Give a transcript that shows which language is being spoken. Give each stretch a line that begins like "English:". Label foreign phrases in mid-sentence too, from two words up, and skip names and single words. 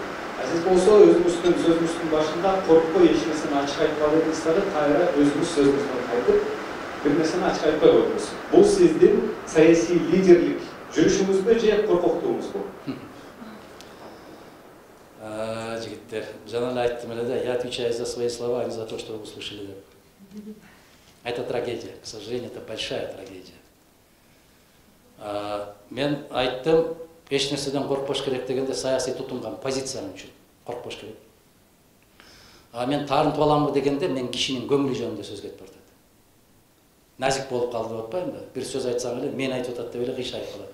Kyrgyz: Сиз болсо өзүңүздүн сөзүңүздүн башында коркпой эч нерсени ачык айтпа дедиңиз, кайра өзүңүз сөзүңүздөн кайтып бир нерсени ачык айтпай койдуңуз. Бул сиздин саясий лидерлик жүрүшүңүзбү же коркоктугуңузбу? Жигиттер, жана эле айттым эле да,
Russian: я отвечаю за свои слова, а не за то, что вы услышали деп. Это трагедия, к сожалению, это большая трагедия.
Kyrgyz: Мен айттым, эч нерседен коркпош керек дегенде саясий тутунган позициям үчүн коркпош керек. Мен таарынтып аламбы дегенде мен кишинин көңүлү жөнүндө сөз кетип атат. Назик болуп калды деп атпаймынбы? Бир сөз айтсаң эле мен айтып атат деп эле кыйшайып калат.